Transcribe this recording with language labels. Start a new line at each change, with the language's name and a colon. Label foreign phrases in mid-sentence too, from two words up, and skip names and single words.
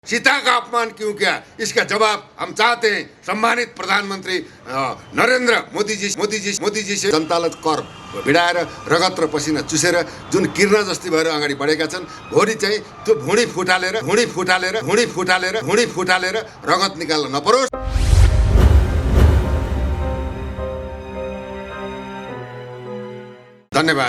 Hindi: सीता का अपमान क्यों किया, इसका जवाब हम चाहते हैं सम्मानित प्रधानमंत्री नरेंद्र मोदी जी से
Nepali: जनतालाई कर भिडाएर रगत र पसिना चुसेर जुन किर्ना जस्ती भएर अगाडि बढेका छन्, भोलि चाहिँ त्यो भुँडी फुटालेर रगत निकाल्न नपरोस्। धन्यवाद।